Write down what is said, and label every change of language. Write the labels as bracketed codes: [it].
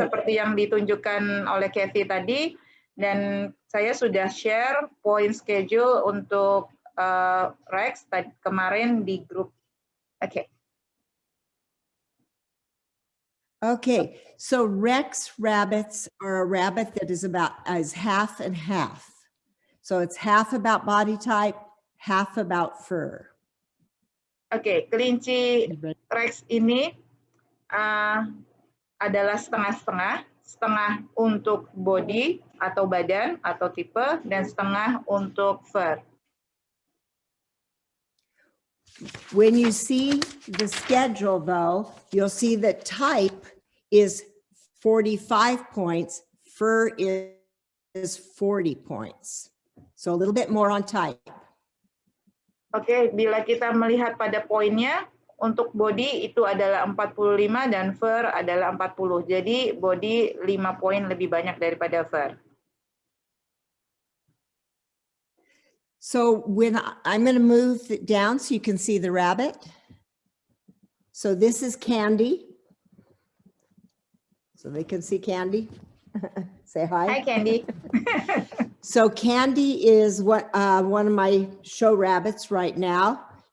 [id] Seperti yang ditunjukkan oleh Cathy tadi, dan saya sudah share point schedule untuk Rex kemarin di grup. Okay. [en] Okay, so Rex rabbits are a rabbit that is half and half. So it's half about body type, half about fur. [id] Okay, kelinci Rex ini adalah setengah-setengah, setengah untuk body atau badan atau tipe, dan setengah untuk fur. [en] When you see the schedule though, you'll see that type is 45 points, fur is 40 points. So a little bit more on type. [id] Oke, bila kita melihat pada poinnya, untuk body itu adalah 45 dan fur adalah 40. Jadi body 5 poin lebih banyak daripada fur. [en] So when I'm going to move it down so you can see the rabbit. So this is Candy. So they can see Candy. Say hi. Hi, Candy. So Candy is one of my show rabbits right now.